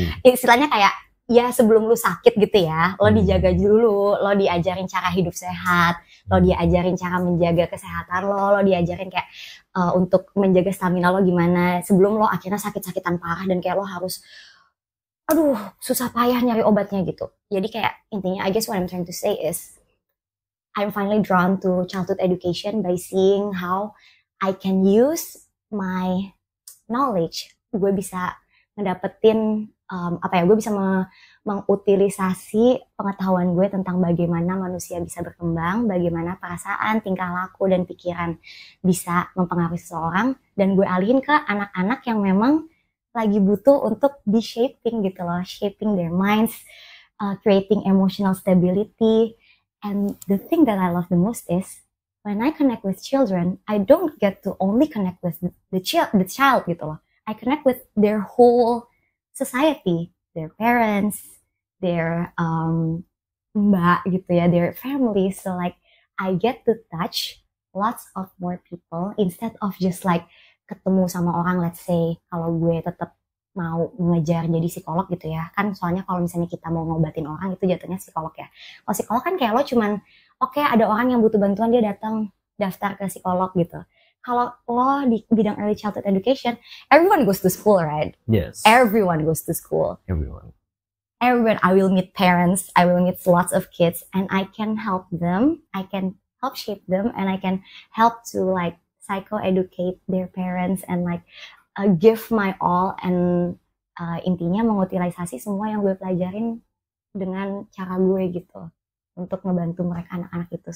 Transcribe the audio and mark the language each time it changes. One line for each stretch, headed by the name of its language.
Indonesian: Istilahnya kayak ya sebelum lu sakit gitu ya, lo dijaga dulu, lo diajarin cara hidup sehat, lo diajarin cara menjaga kesehatan lo diajarin kayak untuk menjaga stamina lo gimana sebelum lo akhirnya sakit-sakitan parah dan kayak lo harus susah payah nyari obatnya gitu. Jadi kayak intinya
English: I guess what I'm trying to say is I'm finally drawn to childhood education by seeing how I can use my knowledge.
Indonesian: Gue bisa ngedapetin gue bisa mengutilisasi pengetahuan gue tentang bagaimana manusia bisa berkembang, bagaimana perasaan, tingkah laku dan pikiran bisa mempengaruhi seseorang, dan gue alihin ke anak-anak yang memang lagi butuh untuk di shaping gitu loh,
English: shaping their minds, creating emotional stability. And the thing that I love the most is when I connect with children, I don't get to only connect with the child
Indonesian: gitu loh.
English: I connect with their whole society, their parents, their mbak
Indonesian: gitu ya,
English: their family. So like I get to touch lots of more people instead of just like
Indonesian: ketemu sama orang.
English: Let's say
Indonesian: kalau gue tetap mau ngejar jadi psikolog gitu ya kan, soalnya kalau misalnya kita mau ngobatin orang itu jatuhnya psikolog ya. Kalau psikolog kan kayak lo cuman oke, ada orang yang butuh bantuan dia datang daftar ke psikolog gitu. Kalau lo di bidang
English: early childhood education, everyone goes to school, right? Yes. Everyone goes to school. Everyone. I will meet parents, I will meet lots of kids, and I can help them, I can help shape them, and I can help to like psycho-educate their parents and like give my all, and
Indonesian: intinya mengutilisasi semua yang gue pelajarin dengan cara gue gitu untuk ngebantu mereka anak-anak itu.